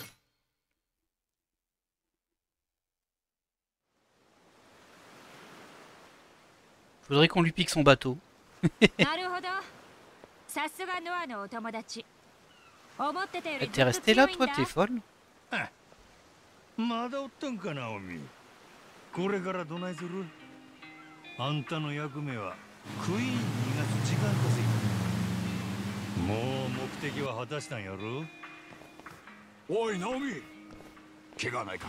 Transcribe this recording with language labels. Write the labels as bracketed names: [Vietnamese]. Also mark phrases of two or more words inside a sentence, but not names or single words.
[French] Faudrait qu'on lui pique son bateau. T'es resté là, toi, t'es folle? [Japanese] まだおったんかな、おみ。これからどないする？あんたの役目はクイーンに逃がす時間稼ぎ。もう目的は果たしたんやろ？おい、ナオミ。怪我ないか？